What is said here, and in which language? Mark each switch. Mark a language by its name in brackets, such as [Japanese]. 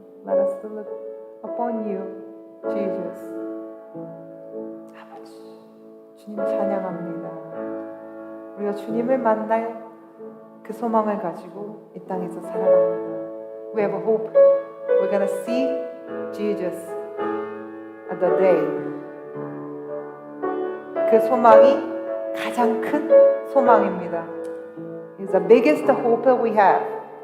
[English] Let us look upon you, Jesus. [Korean] 아버지, 주님 찬양합니다. 우리가 주님을 만날 그 소망을 가지고 이 땅에서 살아갑니다. [English] We have a hope. We're gonna see Jesus at the day. [Korean] 그 소망이 가장 큰 소망입니다. [English] It's the biggest hope we have.